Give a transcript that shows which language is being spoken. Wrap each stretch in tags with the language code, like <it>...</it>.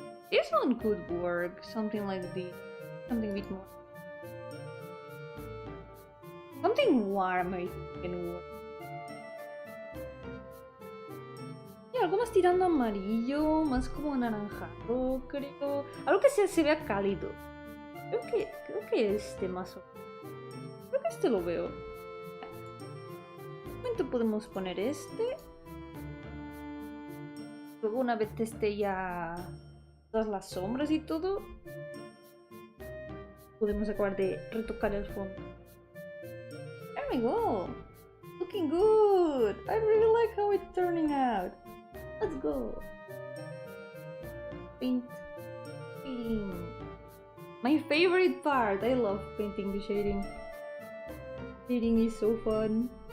<en>This one could work, something like this. Something a bit more. Something warm, I think, can work.</en> <es>Y algo más tirando amarillo, más como anaranjado, creo. Algo que se vea cálido. Creo que este más o menos. Creo que este lo veo. Un momento podemos poner este. Luego una vez esté ya todas las sombras y todo, podemos acabar de retocar el fondo.</es> <en>There we go. looking good. I really like how it's turning out. Let's go. Paint. Shading. My favorite part. I love painting the shading. Shading is so fun.</en>